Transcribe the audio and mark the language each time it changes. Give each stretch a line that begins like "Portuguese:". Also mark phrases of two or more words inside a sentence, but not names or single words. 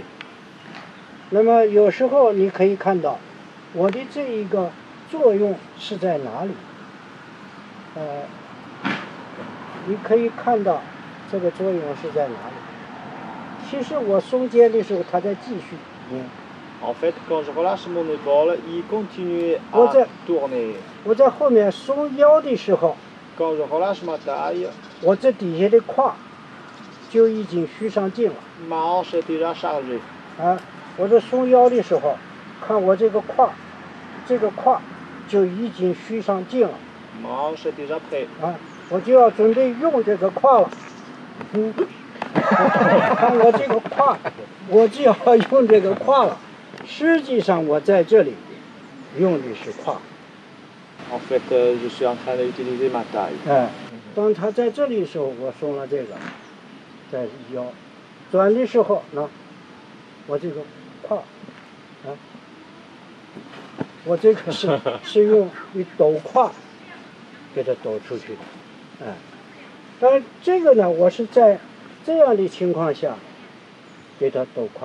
Chinese: 那么有时候你可以看到，我的这一个作用是在哪里？你可以看到这个作用是在哪里？其实我松肩的时候，它在继续拧。
French: En fait, quand je relâche mon épaule, il continue à tourner.
Chinese: 我在后面松腰的时候，
French: Quand je relâche ma taille,
Chinese: 我这底下的胯就已经虚上劲了。
French: ma hanche est déjà chargée.
Chinese: 我这松腰的时候，看我这个胯就已经虚上劲了。
French: Ma hanche est déjà prête.
Chinese: 我就要准备用这个胯了。看我这个胯，我就要用这个胯了。实际上我在这里用的是胯。
French: En fait, je suis en train d'utiliser ma taille.
Chinese: 当它在这里的时候，我松了这个，在腰。转的时候呢，我这个胯，我这个是用一抖胯给它抖出去的，但是这个呢，我是在这样的情况下给它抖胯。